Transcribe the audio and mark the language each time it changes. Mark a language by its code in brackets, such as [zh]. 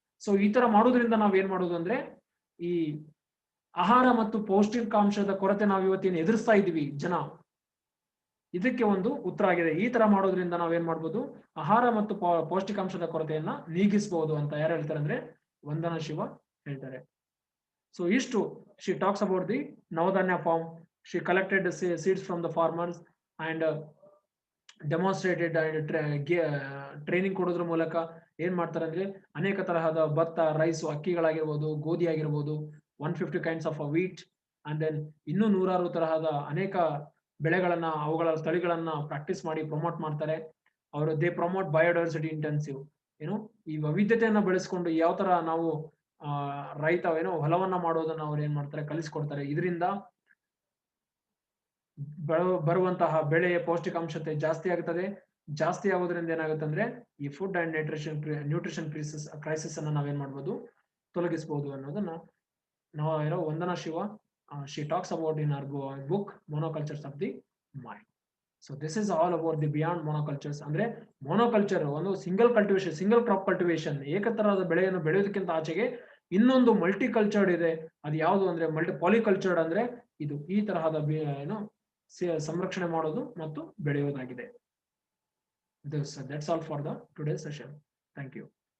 [kn] So ಈ ತರ ಮಾಡೋದ್ರಿಂದ ನಾವ್ ಏನ್ ಮಾಡೋದು ಅಂದ್ರೆ ಈ ಆಹಾರ ಮತ್ತು ಪೌಷ್ಟಿಕಾಂಶದ ಕೊರತೆ ನಾವು ಇವತ್ತೇನು ಎದುರಿಸ್ತಾ ಇದೀವಿ ಜನ, ಇದಕ್ಕೆ ಒಂದು ಉತ್ತರ ಆಗಿದೆ. ಈ ತರ ಮಾಡೋದ್ರಿಂದ ನಾವೇನ್ ಮಾಡ್ಬೋದು? ಆಹಾರ ಮತ್ತು ಪೌಷ್ಟಿಕಾಂಶದ ಕೊರತೆಯನ್ನ ನೀಗಿಸಬಹುದು ಅಂತ ಯಾರು ಹೇಳ್ತಾರೆ ಅಂದ್ರೆ ವಂದನಾ ಶಿವ ಹೇಳ್ತಾರೆ. [en] So ಇಷ್ಟು she talks about the Navadanya farm. She collected the seeds from the farmers and [kn] demonstrated and training ಕೊಡೋದ್ರ ಮೂಲಕ ಏನ್ ಮಾಡ್ತಾರೆ ಅಂದ್ರೆ ಅನೇಕ ತರಹದ ಭತ್ತ, ರೈಸ್, ಅಕ್ಕಿಗಳಾಗಿರ್ಬೋದು, ಗೋಧಿ ಆಗಿರ್ಬೋದು, 150 [en] kinds of wheat [kn] and then ಇನ್ನೂ 106 ತರಹದ ಅನೇಕ ಬೆಳೆಗಳನ್ನ, ಅವುಗಳ ತಳಿಗಳನ್ನ ಪ್ರಾಕ್ಟೀಸ್ ಮಾಡಿ ಪ್ರಮೋಟ್ ಮಾಡ್ತಾರೆ. ಅವರು [en] They promote biodiversity intensive. [kn] ಏನು ಈ ವೈವಿಧ್ಯತೆಯನ್ನ ಬೆಳೆಸ್ಕೊಂಡು ಯಾವ ತರ ನಾವು ರೈತ ಹೊಲವನ್ನ ಮಾಡೋದನ್ನ ಅವ್ರು ಏನ್ ಮಾಡ್ತಾರೆ? ಕಲಿಸ್ಕೊಡ್ತಾರೆ. ಇದರಿಂದ ಬರುವಂತಹ ಬೆಳೆಯ ಪೌಷ್ಟಿಕಾಂಶತೆ ಜಾಸ್ತಿ ಆಗುತ್ತದೆ. ಜಾಸ್ತಿ ಆಗೋದ್ರಿಂದ ಏನಾಗುತ್ತೆ ಅಂದ್ರೆ ಈ [en] food and nutrition crisis [kn] ಅನ್ನ ನಾವೇನ್ ಮಾಡ್ಬೋದು? ತೊಲಗಿಸಬಹುದು ಅನ್ನೋದನ್ನ ನಾವು [en] Vandana Shiva she talks about in her book Monocultures of the Mind. So this is all about the beyond monocultures. [kn] ಅಂದ್ರೆ ಮೊನೋಕಲ್ಚರ್ ಒಂದು single cultivation, single crop cultivation, ಏಕತರಹದ ಬೆಳೆಯನ್ನು ಬೆಳೆಯೋದಕ್ಕಿಂತ ಆಚೆಗೆ ಇನ್ನೊಂದು ಮಲ್ಟಿ ಕಲ್ಚರ್ಡ್ ಇದೆ. ಅದು ಯಾವುದು ಅಂದ್ರೆ ಪಾಲಿಕಲ್ಚರ್ಡ್. ಅಂದ್ರೆ ಇದು ಈ ತರಹದ ಸಂರಕ್ಷಣೆ ಮಾಡೋದು ಮತ್ತು ಬೆಳೆಯೋದಾಗಿದೆ. [en] That's all for the today's session. Thank you.